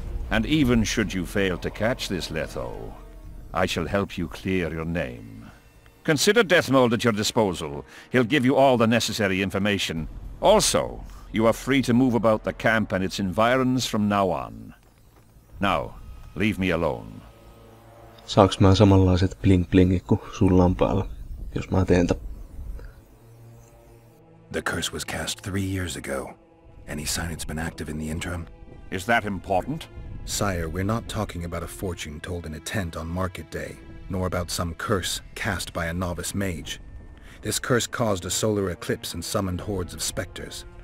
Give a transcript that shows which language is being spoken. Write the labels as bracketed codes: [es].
[en] And even should you fail to catch this Letho, I shall help you clear your name. Consider Deathmold at your disposal. He'll give you all the necessary information. Also, you are free to move about the camp and its environs from now on. Now, leave me alone. [fi] Saaks mä samanlaiset bling-blingit kuin sulla on päällä, jos mä teen [en] The curse was cast 3 years ago. Any sign it's been active in the interim? Is that important? Sire, we're not talking about a fortune told in a tent on market day, nor about some curse cast by a novice mage. This curse caused a solar eclipse and summoned hordes of specters.